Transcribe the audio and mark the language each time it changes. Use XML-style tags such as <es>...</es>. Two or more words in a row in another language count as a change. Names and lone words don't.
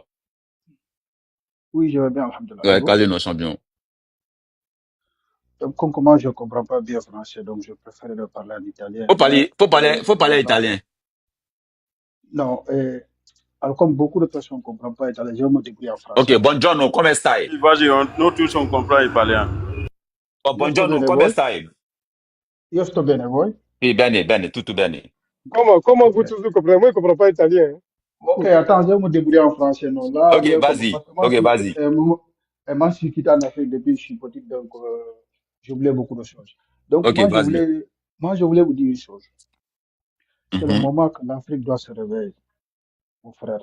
<fr>Oui, je vais bien, alhamdoulilah. Ouais, parlez nos champions. Donc, comment je ne comprends pas bien français, donc je préfère le parler en italien. Faut parler italien. Non, alors comme beaucoup de personnes ne comprennent pas italien, je vais me débrouiller en français.</fr> <it>Ok, buongiorno, come stai?</it> <fr>Vas-y, nous tous on comprend italien.</fr> <it>Oh, buongiorno, come stai? Io sto bene, voi? Sì, bene, tutto bene.</it> <fr>Comment vous tous vous comprenez? Moi, je ne comprends pas italien. Ok, attends, je vais me débrouiller en français. Non, là, Ok, vas-y. Moi, je suis quitté en Afrique depuis que je suis petit, donc j'oublie beaucoup de choses. Donc, okay, moi, je voulais vous dire une chose. C'est le moment que l'Afrique doit se réveiller, mon frère.</fr>